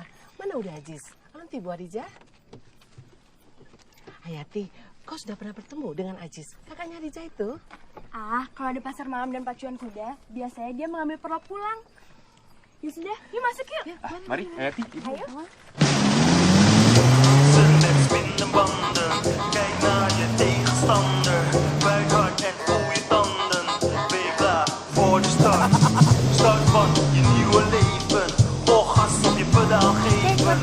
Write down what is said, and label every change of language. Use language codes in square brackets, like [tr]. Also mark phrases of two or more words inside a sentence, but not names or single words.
[id] Mana udah Aziz? Nanti Bu Adija. Hayati, kau sudah pernah bertemu dengan Aziz? Kakaknya Adija itu? Kalau ada pasar malam dan pacuan kuda, biasanya dia mengambil perlop pulang. Ya sudah, yuk masuk yuk. Mari, Hayati. Ayo. [nl] Kijk naar je tegenstander. Werk hard en voel je tanden. Ben je klaar voor de start? Start van je nieuwe leven. Vol gas op je pedaal geven.